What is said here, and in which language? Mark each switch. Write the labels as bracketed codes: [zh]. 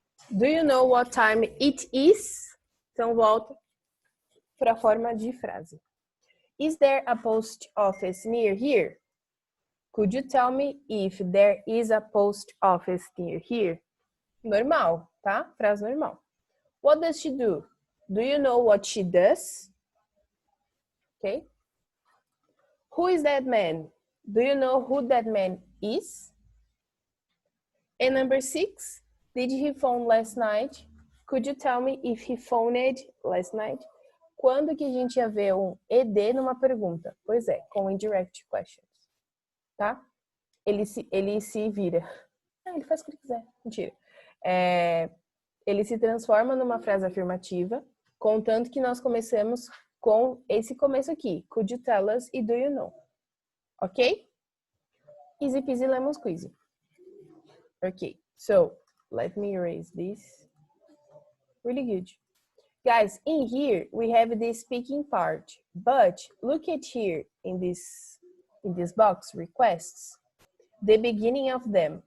[en] Do you know what time it is? [pt] Então volta para a forma de frase. [en] Is there a post office near here? Could you tell me if there is a post office near here? [pt] Normal, tá? Frase normal. [en] What does she do? Do you know what she does? Okay. Who is that man? Do you know who that man is? And number 6, did he phone last night? Could you tell me if he phoned last night? [pt] Quando que a gente ia ver um ED numa pergunta? Pois é, com indirect questions, tá? Ele se vira. Ele faz o que ele quiser. Mentira. Ele se transforma numa frase afirmativa, contanto que nós comecemos com esse começo aqui. [en] Could you tell us e do you know? Ok? Easy peasy lemon squeezy. Ok, so let me erase this. Really good. Guys, in here we have the speaking part, but look at here in this box, requests, the beginning of them.